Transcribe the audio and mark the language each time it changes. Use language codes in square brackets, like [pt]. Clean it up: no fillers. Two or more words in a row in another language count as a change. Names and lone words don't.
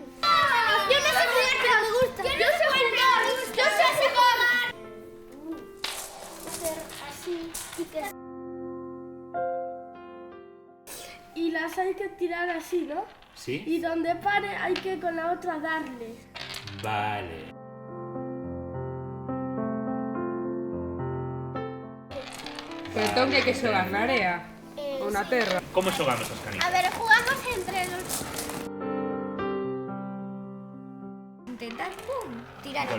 [es] Yo no sé jugar, pero me gusta. Yo no sé jugar, yo sé jugar. Hacer así y que... Y las hay que tirar así, ¿no? Sí? Y donde pare hay que con la otra darle. Vale. [gl] Pero entón que hai que xogar na area ou na terra. Como xogamos as [es] A [gl] canicas? [es] ver, jugamos entre los... intentar, pum, tirar a